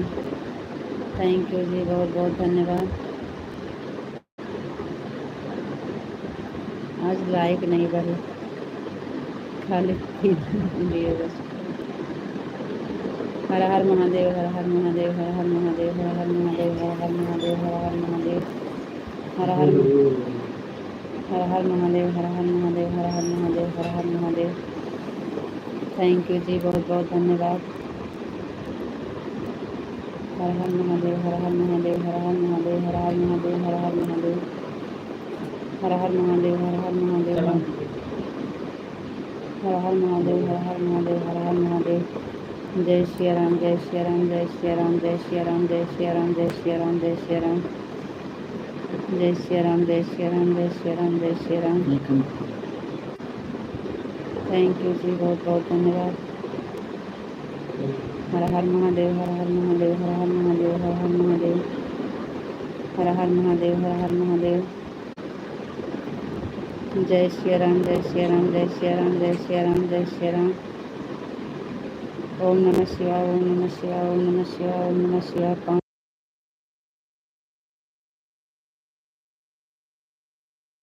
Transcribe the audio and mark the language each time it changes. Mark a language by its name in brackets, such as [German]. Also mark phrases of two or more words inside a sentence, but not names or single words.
[English] thank you [Hindi] जी, बहुत बहुत धन्यवाद। आज लाइक नहीं बढ़े, खाली लिए बस। हर हर महादेव, हर हर महादेव, हर हर महादेव, हर हर महादेव, हर हर महादेव, हर हर महादेव, हर हर हर हर महादेव, हर हर महादेव, हर हर महादेव, हर हर महादेव। [English] thank you [Hindi] जी, बहुत बहुत धन्यवाद। हर हर महादेव, हर हर महादेव, हर हर महादेव, हर हर महादेव, हर हर महादेव, हर हर महादेव, हर हर महादेव, हर हर महादेव, हर हर महादेव, हर हर महादेव। जय श्री राम, जय श्री राम, जय श्री राम, जय श्री राम, जय श्री राम, जय श्री राम, जय श्री राम, जय श्री राम, जय श्री राम, जय श्री राम, जय श्री राम। [English] thank you [Hindi] जी, बहुत बहुत धन्यवाद। हर हर महादेव, हर हर महादेव, हर हर महादेव, हर हर महादेव, हर हर महादेव, हर हर महादेव। जय श्री राम, जय श्री राम, जय श्री राम, जय श्री राम, जय श्री राम। ओम नमः शिवाय, ओम नमः शिवाय, ओम नमः शिवाय, ओम नमः शिवाय।